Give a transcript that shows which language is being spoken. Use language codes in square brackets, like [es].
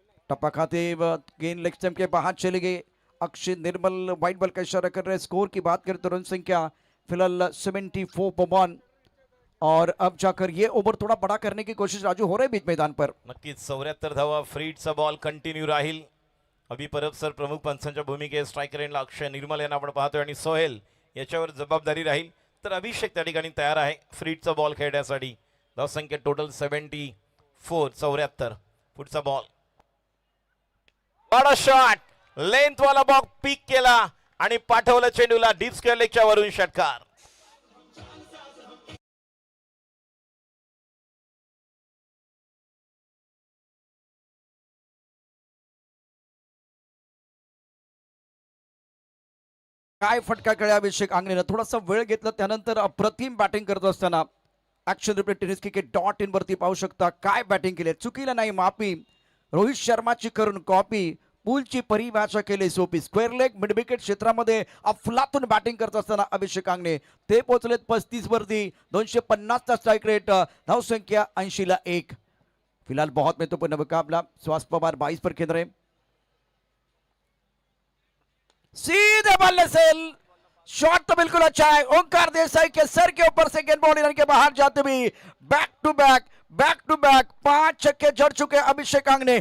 [hi] टप्पा खाते गेंद leg stump के बाहर चले गए। अक्षय निर्मल व्हाइट बॉल का इशारा कर रहे हैं। स्कोर की बात करें तो रन संख्या फिलहाल 74 पर 1। और अब जाकर ये ओवर थोड़ा बड़ा करने की कोशिश राजू हो रहे बीच मैदान पर। [mr] नक्कीच 74 धावा. फ्रीडचा बॉल कंटिन्यू राहील. अभि परब सर प्रमुख पंचांच्या भूमिकेत स्ट्रायकर एंडला अक्षय निर्मल यांना आपण पाहतोय आणि सोहेल याच्यावर जबाबदारी राहील. तर अभिषेक त्या ठिकाणी तयार आहे फ्रीडचा बॉल खेळण्यासाठी. धाव संख्या टोटल 74. पुढचा बॉल, बडा शॉट, लेंथ वाला बॉल पिक केला आणि पाठवलं चेंडूला डीप स्क्वेअर लेगच्या वरून षटकार. काय फटका खेळला अभिषेक आंगणेनं, थोडासा वेळ घेतला, त्यानंतर अप्रतिम बॅटिंग करत असताना ऍक्शन रिप्ले टेनिस क्रिकेट.in वरती पाहू शकता काय बॅटिंग केली. चुकीला नाही माफी, रोहित शर्माची करून कॉपी, पूलची परिभाषा केली सोपी. स्क्वेअर लेग मिड विकेट क्षेत्रामध्ये अफलातून बॅटिंग करत असताना अभिषेक आंगणे ते पोहोचलेत 35 वरती. 250 चा स्ट्राइक रेट, धाव संख्या 80 ला 1। [hi] फिलहाल बहुत महत्वपूर्ण मुकाबला। सुहास पवार 22 पर केंद्र है, सीधे बल्ले से शॉट तो बिल्कुल अच्छा है। ओंकार देसाई के सर के ऊपर से गेंद बॉल के बाहर जाते हुए बैक टू बैक 5 छक्के जड़ चुके अभिषेक आंगणे।